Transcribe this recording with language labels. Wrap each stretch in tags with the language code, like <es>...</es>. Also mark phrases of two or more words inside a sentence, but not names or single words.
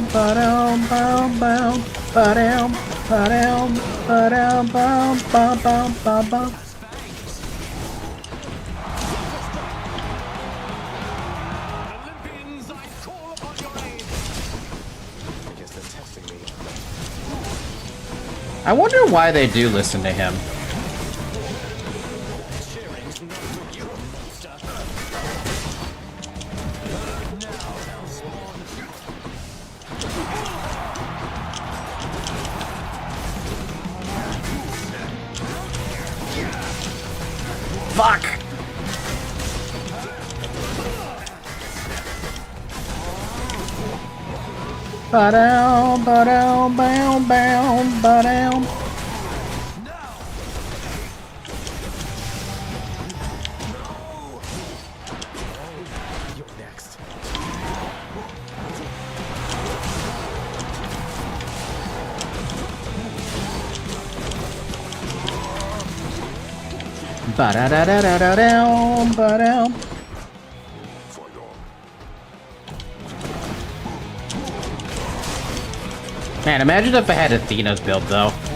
<en>ba-dum, ba-dum, ba-dum, ba-dum, ba-dum, ba-dum, ba-dum, ba-dum, ba-dum. Olympians, I call upon your aid. I guess they're testing me. I wonder why they do listen to him. Cheering's not for you, monster. Fuck! Ba-dum, ba-dum, bam, bam, ba-dum. You're next. Ba-da-da-da-da-da-dum, ba-dum. Fight on. Man, imagine if I had Athena's build, though.</en>